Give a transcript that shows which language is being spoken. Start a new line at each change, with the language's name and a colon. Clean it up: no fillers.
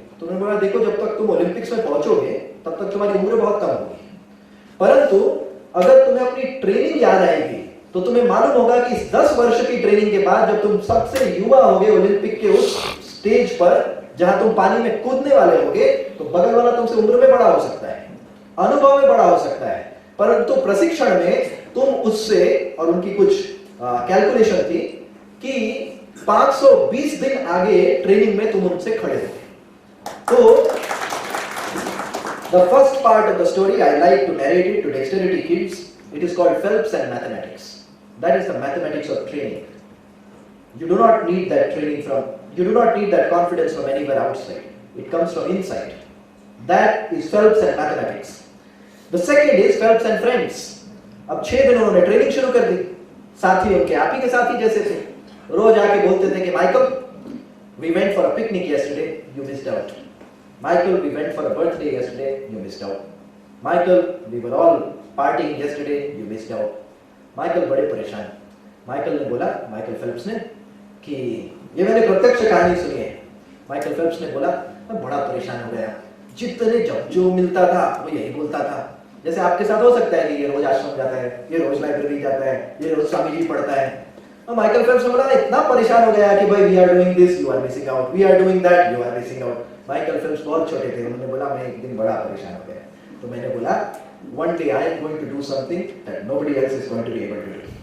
Hindi: तो उन्होंने बोला देखो, जब तक तुम ओलंपिक्स में पहुंचोगे तब तक तुम्हारी उम्र बहुत कम होगी, परंतु अगर तुम्हें अपनी ट्रेनिंग याद आएगी तो तुम्हें मालूम होगा कि इस 10 वर्ष की ट्रेनिंग के बाद जब तुम सबसे युवा होगे ओलंपिक के उस स्टेज पर जहां तुम पानी में कूदने वाले होगे, तो बगल वाला तुमसे उम्र में बड़ा हो सकता है, अनुभव में बड़ा हो सकता है, परंतु प्रशिक्षण में तुम उससे, और उनकी कुछ कैलकुलेशन थी कि 520 दिन आगे ट्रेनिंग में तुम उनसे खड़े हो।
English: तो the first part of the story I like to narrate it to dexterity kids. It is called Phelps and mathematics. That is the mathematics of training. You do not need that training from, you do not need that confidence from anywhere outside. It comes from inside. That is Phelps and mathematics. The second is Phelps and friends.
Hindi: अब 6 दिन उन्होंने training शुरू कर दी। साथी उनके आप ही के साथी जैसे थे, रोज आके बोलते थे कि Michael,
English: we went for a picnic yesterday, you missed out. Michael, we went for a birthday yesterday, you missed out. Michael, we were all partying yesterday, you missed out.
Hindi: Michael बड़े परेशान। माइकल ने बोला, Michael Phelps ने, कि ये मैंने प्रत्यक्ष कहानी सुनी है। माइकल फेल्प्स ने बोला मैं बड़ा परेशान हो गया, जितने जब जो मिलता था वो यही बोलता था। जैसे आपके साथ हो सकता है कि ये रोज आश्रम जाता है, ये रोज लाइब्रेरी जाता है, ये रोज स्वामी जी पढ़ता है। और माइकल फेल्प्स ने बोला इतना परेशान हो गया कि भाई
English: we are doing this, you are missing out,
Hindi: we are doing that, you are missing out. Michael Phelps बहुत छोटे थे, उन्होंने बोला मैं एक दिन बड़ा परेशान हो गया। तो मैंने बोला
English: one day I am going to do something that nobody else is going to be able to do.